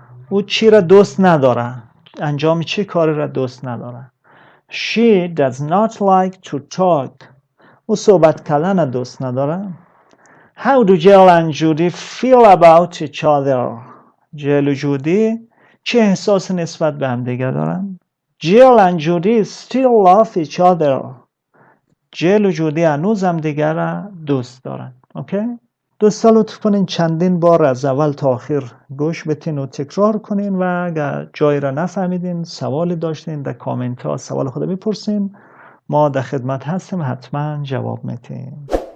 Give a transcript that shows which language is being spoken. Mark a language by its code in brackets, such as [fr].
[fa] او چی را دوست نداره؟ انجام چه کاری را دوست نداره؟ [en] She does not like to talk. [fa] او صحبت کردن دوست نداره. [en] How do Jill and Judy feel about each other? [fa] جل و جودی چه احساس نسبت به هم دیگه دارن؟ [en] Jill and Judy still love each other. [fa] جل و جودی هنوز هم دیگه را دوست دارن. اوکی؟ دوستا لطف کنین چندین بار از اول تا آخر گوش بتین و تکرار کنین و اگر جایی را نفهمیدین، سوالی داشتین، در کامنت ها سوال خود بپرسین. ما در خدمت هستیم، حتما جواب میتیم.